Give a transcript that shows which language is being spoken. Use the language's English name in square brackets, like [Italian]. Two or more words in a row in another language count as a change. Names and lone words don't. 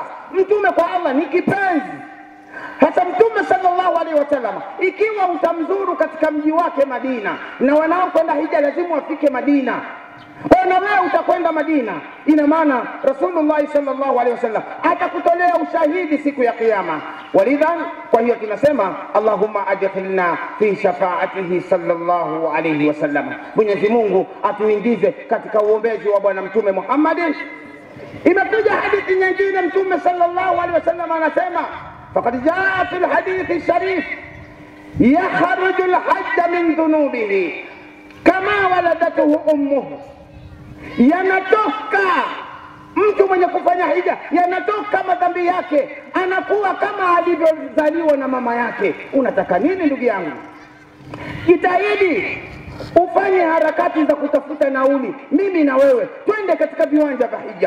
[Swahili] Mtume kwa Allah ni kipenzi. Hata Mtume [Arabic] صلى الله عليه وسلم, [Swahili] ikiwa utamzuru katika mji wake Madina, na wanaokwenda hija lazima wafike Madina, na wewe utakwenda Madina, ina maana Rasulullah [Arabic] صلى الله عليه وسلم [Swahili] atakutolea ushahidi siku ya kiyama. [Arabic] ولذا, [Swahili] kwa hiyo tunasema [Arabic] اللهم أدخلنا في شفاعته صلى الله عليه وسلم. [Swahili] Mwenyezi Mungu atuingize katika uombezi wa bwana Mtume Muhammad. Imekuja hadithi nyingine, Mtume [Arabic] صلى الله عليه وسلم anasema فقد جاء في الحديث الشريف يخرج الحج من ذنوبه كما ولدته أمه. [Swahili] Yanatoka mtu mwenye kufanya hija, yanatoka madhambi yake, anakuwa kama alivyozaliwa na mama yake. Unataka nini ndugu yangu? Jitahidi ufanye harakati za kutafuta nauli, mimi na wewe twende katika viwanja vya hija.